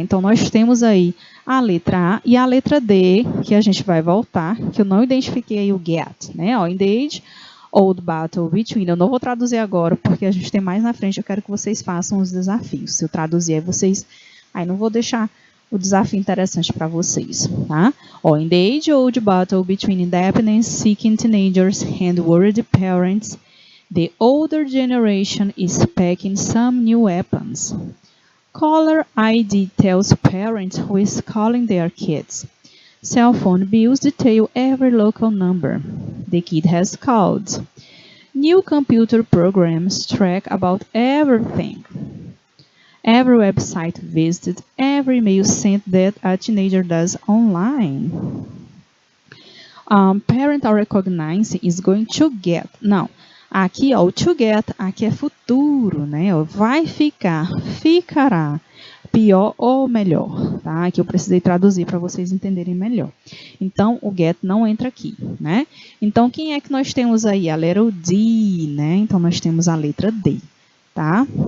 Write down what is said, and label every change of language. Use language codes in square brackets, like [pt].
[pt] Então, nós temos aí a letra A e a letra D, que a gente vai voltar, que eu não identifiquei aí o get, né? Ó, [en] in the age, old battle between. [pt] Eu não vou traduzir agora, porque a gente tem mais na frente, eu quero que vocês façam os desafios. Se eu traduzir, aí vocês... Aí não vou deixar o desafio interessante para vocês, tá? [en] Ó, in the age-old battle between independence-seeking teenagers and worried parents, the older generation is packing some new weapons. Caller ID tells parents who is calling their kids. Cell phone bills detail every local number the kid has called. New computer programs track about everything. Every website visited, every email sent that a teenager does online. Parental recognizing is going to get. [pt] Não, aqui ó, o to get, aqui é futuro, né? Ó, vai ficar, ficará, pior ou melhor, tá? Aqui eu precisei traduzir para vocês entenderem melhor. Então, o get não entra aqui, né? Então, quem é que nós temos aí? A letra D, né? Então, nós temos a letra D, tá?